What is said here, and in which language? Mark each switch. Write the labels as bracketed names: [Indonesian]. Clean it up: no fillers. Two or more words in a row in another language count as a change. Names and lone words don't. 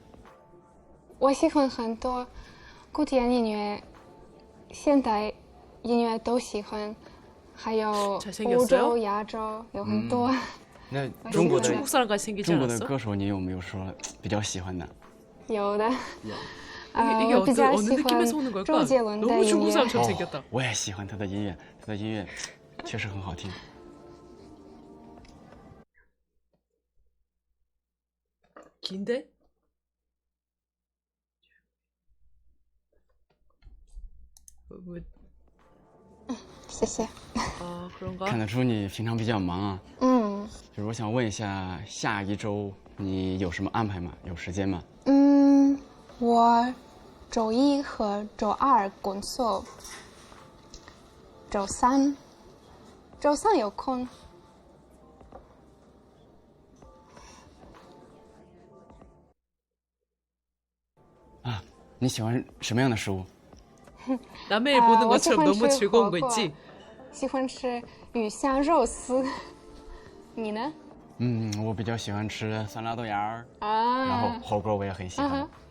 [Chinese] 我喜欢很多古典音乐、现代音乐都喜欢，还有欧洲、亚洲有很多。那中国的歌手，你有没有说比较喜欢的？有的。我比较喜欢周杰伦的音乐。我也喜欢他的音乐，他的音乐确实很好听。 [Korean] 긴데? 뭐... [Chinese] 谢谢。 [Korean] 아, 그런가? [Chinese] 看得出你平常比较忙啊。就是我想问一下，下一周你有什么安排吗？有时间吗？我周一和周二工作，周三有空。啊，你喜欢什么样的食物？ [Korean] 남의 보는 것처럼 너무 즐거운 거 있지? [Chinese] 喜欢吃鱼香肉丝，你呢？我比较喜欢吃酸辣豆芽啊，然后火锅我也很喜欢。